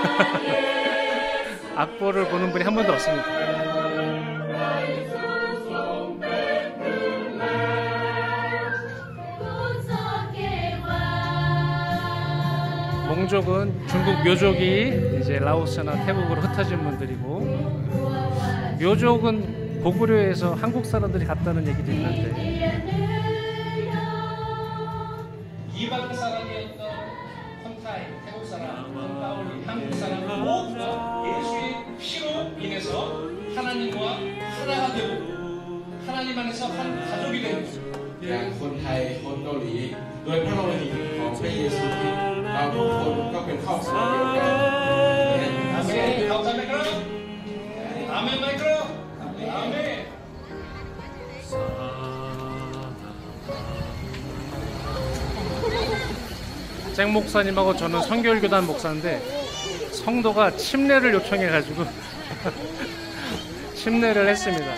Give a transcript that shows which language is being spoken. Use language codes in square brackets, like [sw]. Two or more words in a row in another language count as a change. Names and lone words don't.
[ko] 악보를 보는 분이 한 번도 없습니다. 몽족은 중국 묘족이 이제 라오스나 태국으로 흩어진 분들이고, 묘족은 고구려에서 한국 사람들이 갔다는 얘기도 있는데, 이방 사람이었던 콘타이, 태국 사람, 콘타올리, 한국 사람은 모두 예수의 피로 인해서 하나님과 하나가 되고 하나님 안에서 한 가족이 되는 거죠. [th] อย่างคนไทยคนเกาหลีโดยพระโลหิตของพระเยซูคริสต์เราทุกคนก็เป็นครอบครัวเดียวกัน [ko] 아멘. 감사합니다. 아멘 마이크로. 아멘. 잭 목사님하고 저는 성결교단 목사인데 성도가 침례를 요청해가지고 침례를 했습니다.